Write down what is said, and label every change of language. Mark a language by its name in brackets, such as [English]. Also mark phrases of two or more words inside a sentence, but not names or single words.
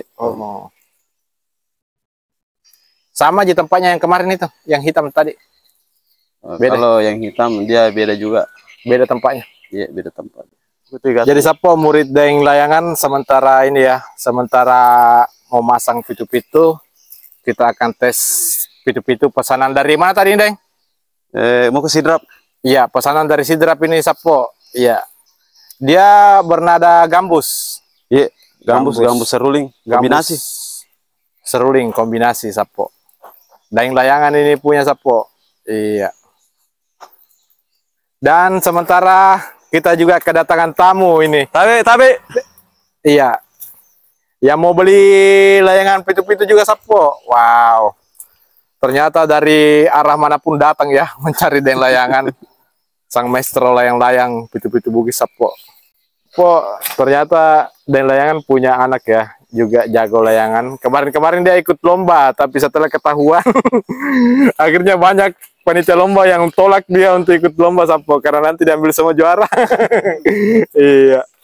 [Indonesian] Oh. Sama aja tempatnya yang kemarin itu, yang hitam tadi? Beda. Kalau yang hitam dia beda juga. Beda tempatnya? Iya, beda tempat. Jadi Sapo murid Deng layangan sementara ini ya, sementara mau masang pitu-pitu, kita akan tes pitu-pitu pesanan dari mana tadi, Deng? Mau ke Sidrap. Iya, pesanan dari Sidrap ini Sapo. Iya. Dia bernada gambus. Iya, gambus seruling kombinasi. Seruling kombinasi Sapo. Deng layangan ini punya Sapo. Iya. Dan sementara kita juga kedatangan tamu ini. Tapi. Iya. Yang mau beli layangan pitu-pitu juga Sapo. Wow. Ternyata dari arah manapun datang ya mencari Deng layangan. Sang maestro layang-layang pitu-pitu Bugis Sapo. Ternyata Deng layangan punya anak ya. juga jago layangan. Kemarin-kemarin dia ikut lomba, tapi setelah ketahuan, akhirnya banyak panitia lomba yang tolak dia untuk ikut lomba Sapo, karena nanti diambil semua juara. Iya.